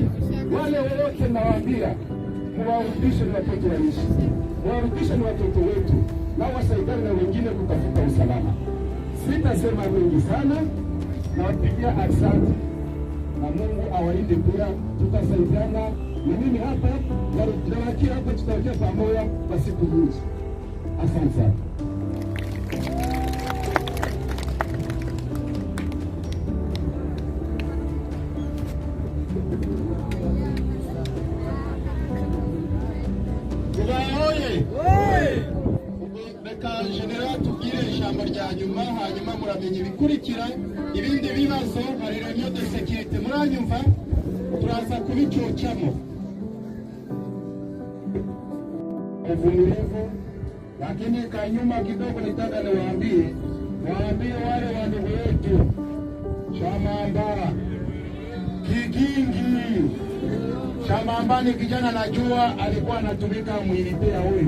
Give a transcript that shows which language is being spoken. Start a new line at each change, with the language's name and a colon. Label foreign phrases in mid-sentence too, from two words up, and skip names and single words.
Swahili: Wale wote nawaambia muwarudishe, ni watoto wa nchi, muwarudishe, ni watoto wetu, na wasaidiane na wengine kutafuta usalama. Sitasema mengi sana, nawapigia asante na Mungu awalinde pia, tutasaidiana. Na mimi hapa nawakia hapa, tutawakia pamoja kwa siku nyingi. Asante sana.
Kinyarwanda: Reka general tubwire ijambo rya nyuma, hanyuma muramenye ibikurikira. Ibindi bibazo hari
French: reunion de sécurité,
Kinyarwanda: muranyumva, turaza kubicyocamo.
Swahili: Uvumilivu, lakini kanyuma kidogo nitaka niwaambie wale wandugu wetu Shamamba, Kigingi. Shamamba ni kijana najua alikuwa anatumika mwilitea huyu.